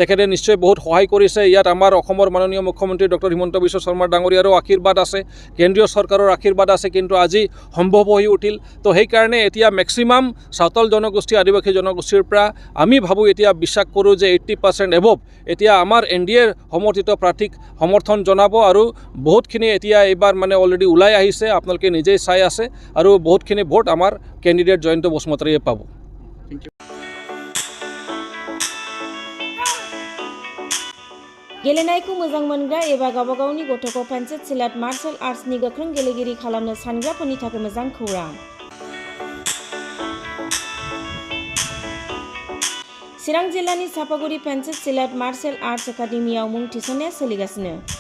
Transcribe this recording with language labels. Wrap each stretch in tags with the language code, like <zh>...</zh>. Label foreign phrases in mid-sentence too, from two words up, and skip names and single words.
<as>তেখেতে নিশ্চয় বহুত সহায় কৰিছে ইয়াত আমাৰ অসমৰ মাননীয় মুখ্যমন্ত্ৰী ডক্টৰ হিমন্ত বিশ্ব শৰ্মা ডাঙৰীয়াৰো আশীৰ্বাদ আছে কেন্দ্ৰীয় চৰকাৰৰ আশীৰ্বাদ আছে কিন্তু আজি সম্ভৱ হৈ উঠিল তো সেইকাৰণে এতিয়া মেক্সিমাম সাঁওতাল জনগোষ্ঠী আদিবাসী জনগোষ্ঠীৰ পৰা আমি ভাবোঁ এতিয়া বিশ্বাস কৰোঁ যে 80% এবভ এতিয়া আমাৰ NDAৰ সমৰ্থিত প্ৰাৰ্থীক সমৰ্থন জনাব আৰু বহুতখিনি এতিয়া এইবাৰ মানে অলৰেডি ওলাই আহিছে আপোনালোকে নিজেই চাই আছে আৰু বহুতখিনি ভোট আমাৰ কেণ্ডিডেট জয়ন্ত বসুমতাৰীয়ে পাব</as> <brx>गेलेनायखौ मोजां मोनग्रा एबा गावबागावनि गथ'खौ पेन्सिल सिलाट मार्शल आर्ट्सनि गोख्रों गेलेगिरि खालामनो सानग्राफोरनि थाखाय मोजां खौरां चिरां जिल्लानि सापागुरि पेन्सिल सिलाट मार्शल आर्ट्स एकाडेमियाव मुं थिसननाया सोलिगासिनो</brx>